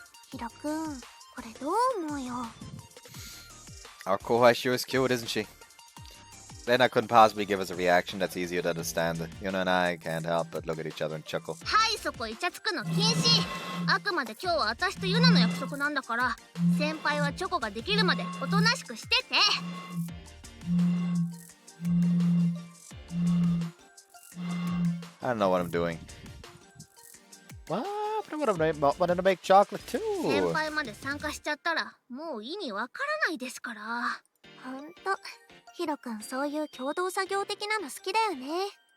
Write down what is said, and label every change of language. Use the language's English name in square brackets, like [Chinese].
[Japanese] ヒロくん、これどう思うよ。 [English] Our Kohai sure is cute, isn't she? Renna couldn't possibly give us a reaction that's easier to understand. Yuna and I can't help but look at each other and chuckle. [Japanese] はいそこイチャつくの禁止。あくまで今日は私とユナの約束なんだから、先輩はチョコができるまでおとなしくしてて。 [English] I don't know what I'm doing. What? I wanted to make chocolate too. [Japanese] 先輩まで参加しちゃったらもう意味わからないですから。ほんとヒロくんそういう共同作業的なの好きだよね。